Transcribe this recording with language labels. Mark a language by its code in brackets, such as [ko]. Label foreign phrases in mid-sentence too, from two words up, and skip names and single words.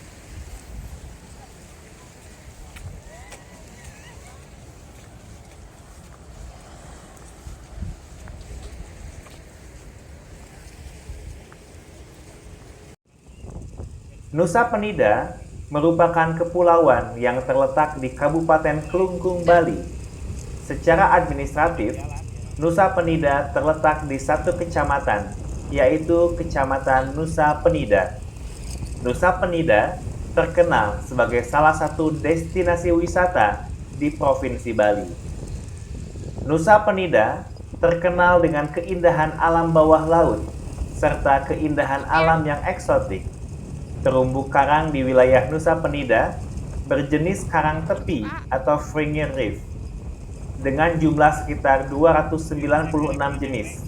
[id] Nusa Penida merupakan kepulauan yang terletak di Kabupaten Klungkung, Bali. Secara administratif, Nusa Penida terletak di satu kecamatan, yaitu Kecamatan Nusa Penida. Nusa Penida terkenal sebagai salah satu destinasi wisata di Provinsi Bali. Nusa Penida terkenal dengan keindahan alam bawah laut, serta keindahan alam yang eksotik. Terumbu karang di wilayah Nusa Penida berjenis karang tepi atau Fringir Reef, dengan jumlah sekitar 296 jenis.